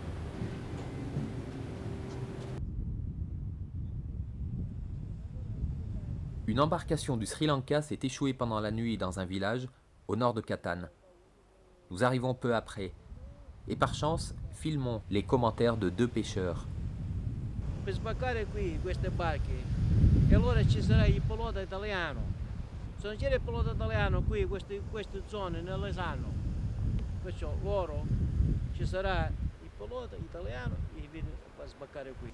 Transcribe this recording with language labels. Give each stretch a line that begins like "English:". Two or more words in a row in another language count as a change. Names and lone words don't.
French: Une embarcation du Sri Lanka s'est échouée pendant la nuit dans un village au nord de Catane. Nous arrivons peu après et par chance filmons les commentaires de 2 pêcheurs.
Italian: Per sbarcare qui queste barche e allora ci sarà il pilota italiano. Se non c'era il pilota italiano qui queste zone non le sanno. Perciò loro ci sarà il pilota italiano e viene a sbarcare qui.